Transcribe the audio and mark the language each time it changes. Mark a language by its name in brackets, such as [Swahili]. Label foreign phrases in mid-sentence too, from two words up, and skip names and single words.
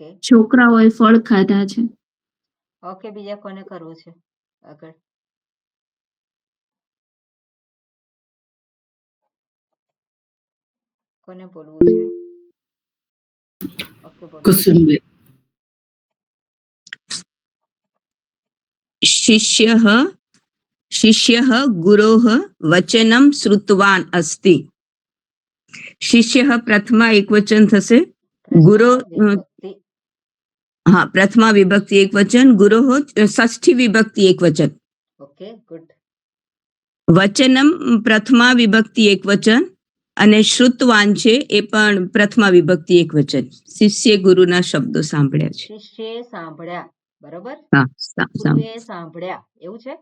[Gujarati] છોકરાઓએ ફળ ખાધા છે. ઓકે, બીજા કોને કરવું છે આગળ? કોને બોલવું છે? ઓકે, બોલો. કુસુમબેન. [Sanskrit] शिष्यः गुरोः वचनं श्रुतवान् अस्ति. [Gujarati] શિષ્યઃ પ્રથમા એક વચન થશે. ગુરો હા પ્રથમા વિભક્તિ એક વચન, ગુરોઃ ષષ્ઠી વિભક્તિ એક વચન. ઓકે, ગુડ. વચનમ પ્રથમા વિભક્તિ એક વચન, અને શ્રુતવાન છે એ પણ પ્રથમા વિભક્તિ એક વચન. શિષ્ય ગુરુના શબ્દો સાંભળ્યા છે. શિષ્યએ સાંભળ્યા, બરોબર. હા, ગુરુએ સાંભળ્યા એવું છે.